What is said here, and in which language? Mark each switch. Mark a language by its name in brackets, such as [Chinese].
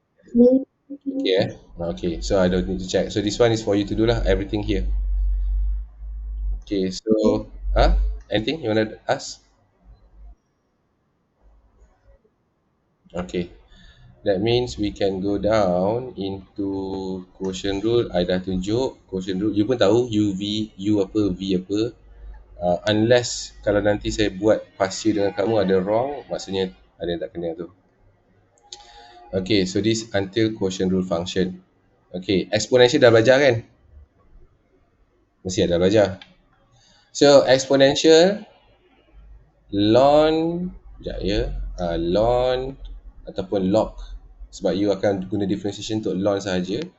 [English] Okay, okay, so I don't need to check. So this one is for you to do lah, everything here. Okay, so Anything you want to ask? Okay, that means we can go down into quotient rule. [Malay] I dah tunjuk quotient rule. You pun tahu U, V, U apa, V apa. Unless kalau nanti saya buat pasir dengan kamu ada wrong, maksudnya ada yang tak kena tu. [English] Okay, so this until quotient rule function. [Malay] Okay, exponential dah belajar kan? Mesti ada belajar. So exponential ln, sekejap ya, ln ataupun log, sebab you akan guna differentiation untuk ln sahaja.